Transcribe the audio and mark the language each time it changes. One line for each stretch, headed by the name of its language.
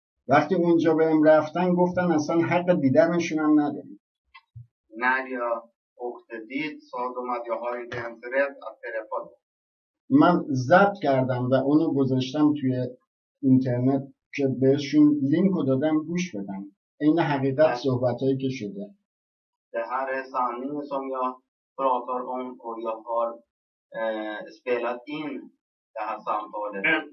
Persian: وقتی اونجا بهم رفتن گفتن اصلا حق دیدنشون هم نداریم.
Swedish: När jag åkte dit sa de att jag har inte ens rätt att träffa dem.
Persian: من ضبط کردم و اونو گذاشتم توی اینترنت که بهشون لینک رو دادم گوش بدن. این حقیقت صحبتایی که شده.
Swedish: Det här är sanningen som jag pratar om och jag har spelat in det här samtalet.